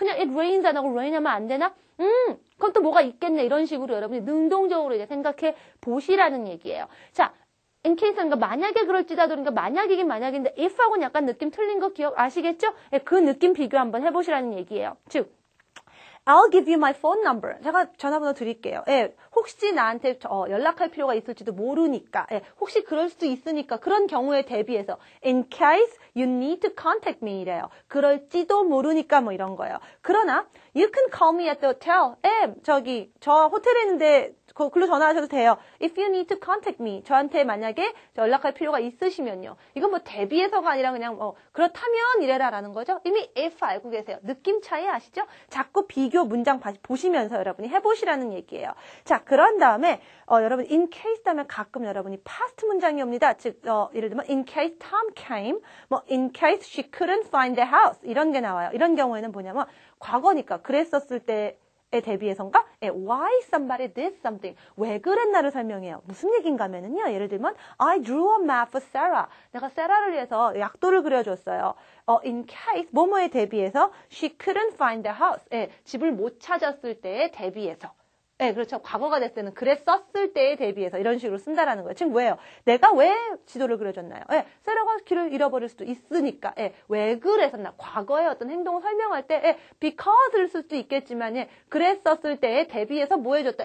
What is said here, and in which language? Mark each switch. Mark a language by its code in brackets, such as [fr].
[ko] 그냥 it rains 안 하고 rain 하면 안 되나? 그럼 또 뭐가 있겠네 이런 식으로 여러분이 능동적으로 이제 생각해 보시라는 얘기예요. 자, in case는 만약에 그럴지라도 그러니까 만약이긴 만약인데 if하고는 약간 느낌 틀린 거 아시겠죠? 그 느낌 비교 한번 해보시라는 얘기예요. [en] 즉 I'll give you my phone number. [ko] 제가 전화번호 드릴게요. 혹시 나한테 연락할 필요가 있을지도 모르니까, 혹시 그럴 수도 있으니까 그런 경우에 대비해서 [en] in case you need to contact me [ko] 이래요. 그럴지도 모르니까 뭐 이런 거예요. 그러나 [en] you can call me at the hotel. [ko] 저 호텔에 있는데 글로 전화하셔도 돼요. [en] If you need to contact me. [ko] 저한테 만약에 연락할 필요가 있으시면요. 이건 뭐 대비해서가 아니라 그냥 그렇다면 이래라라는 거죠. 이미 if 알고 계세요. 느낌 차이 아시죠? 자꾸 비교 문장 보시면서 여러분이 해보시라는 얘기예요. 자, 그런 다음에 여러분 in case 다음에 가끔 여러분이 past 문장이 옵니다. 즉 예를 들면 [en] in case Tom came, in case she couldn't find the house [ko] 이런 게 나와요. 이런 경우에는 뭐냐면 과거니까 그랬었을 때 에 대비해서인가? [en] Why somebody did something. [ko] 왜 그랬나를 설명해요. 무슨 얘기인가 하면은요. 예를 들면 [en] I drew a map for Sarah. [ko] 내가 세라를 위해서 약도를 그려줬어요. [en] In case [ko] 뭐뭐에 대비해서 [en] she couldn't find the house. [ko] 집을 못 찾았을 때에 대비해서. 그렇죠. 과거가 됐을 때는 그랬었을 때에 대비해서 이런 식으로 쓴다라는 거예요. 지금 왜요? 내가 왜 지도를 그려줬나요? 세라가 길을 잃어버릴 수도 있으니까. 왜 그랬었나? 과거의 어떤 행동을 설명할 때 because를 쓸 수도 있겠지만 그랬었을 때에 대비해서 뭐 해줬다.